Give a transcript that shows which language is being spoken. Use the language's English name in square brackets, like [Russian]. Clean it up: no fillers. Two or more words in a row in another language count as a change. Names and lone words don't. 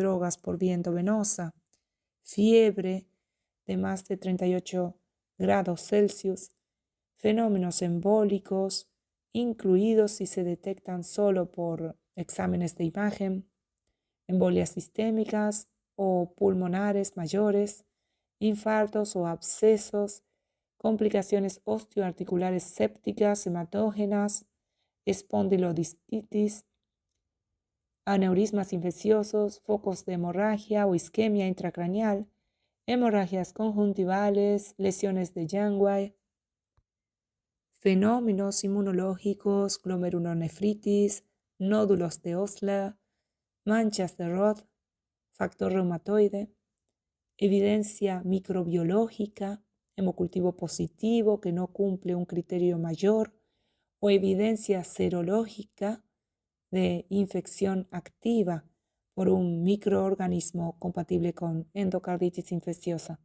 [Spanish] drogas por vía endovenosa, fiebre de más de 38 grados Celsius, fenómenos embólicos, incluidos si se detectan solo por exámenes de imagen, embolias sistémicas o pulmonares mayores, infartos o abscesos, complicaciones osteoarticulares sépticas hematógenas, espondilodistitis, aneurismas infecciosos, focos de hemorragia o isquemia intracraneal, hemorragias conjuntivales, lesiones de Janeway, fenómenos inmunológicos, glomerulonefritis, nódulos de Osler, manchas de Roth, factor reumatoide, evidencia microbiológica, hemocultivo positivo que no cumple un criterio mayor, o evidencia serológica de infección activa por un microorganismo compatible con endocarditis infecciosa.